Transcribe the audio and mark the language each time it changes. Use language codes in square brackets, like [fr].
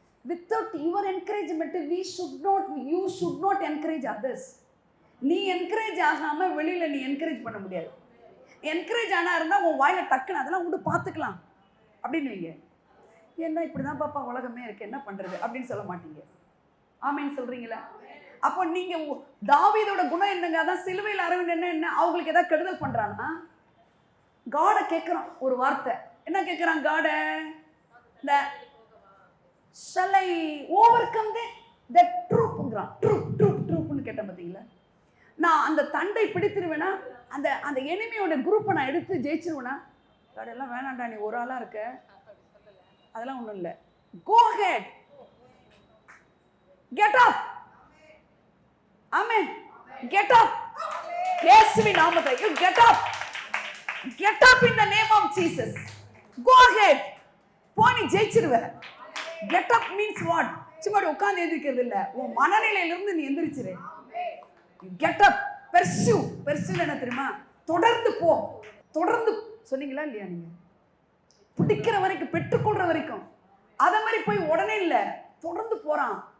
[en] Without your encouragement you should not encourage others. [ta] நீ encourage ஆகாமல் வெளியில் நீ என்கரேஜ் பண்ண முடியாது. என்கரேஜ் ஆனால் இருந்தால் உன் வாயில் டக்குன்னு அதெல்லாம் விட்டு பார்த்துக்கலாம் அப்படின்னு வைங்க. என்ன இப்படி தான் பாப்பா உலகமே இருக்கு, என்ன பண்ணுறது அப்படின்னு சொல்ல மாட்டீங்க. ஆமேன்னு சொல்கிறீங்களா? அப்போ நீங்கள் தாவீதோட குணம் என்னங்க? அதான் சிலுவையில் அரவன் என்ன அவங்களுக்கு ஏதாவது கெடுதல் பண்ணுறான்னா காடை கேட்குறான் ஒரு வார்த்தை. என்ன கேட்குறான் காடை? இந்த [en] shall I overcome the troopங்கிறான். [ta] ட்ரூப்னு கேட்டேன் பார்த்தீங்களா? நான் அந்த தண்டை பிடித்திருவேனா, அந்த எனிமியோட குரூப்பை நான் எடுத்து ஜெயிச்சிருவேனா? காடெல்லாம் வேணாண்டா, நீ ஒரு ஆளாக இருக்க, அதெல்லாம் ஒன்றும் இல்லை. [en] Go ahead, get up. Amen. Get up. [ta] இயேசுவின் நாமத்தில் [en] you get up. Get up in the name of Jesus. Go ahead. [ta] Fani ஜெயிச்சிருவ. [en] Get up means what? [ta] சும்மா உட்கார்ந்து எந்திரிக்கிறது இல்லை, உன் மனநிலையிலிருந்து நீ எந்திரிச்சிரு. Get up. Pursue என்ன தெரியுமா? தொடர்ந்து போ. தொடர்ந்து சொன்னீங்களா இல்லையா? நீங்க பிடிக்கிற வரைக்கும், பெற்றுக்கொள்ற வரைக்கும். அத மாதிரி போய் உடனே இல்லை, தொடர்ந்து போறான்.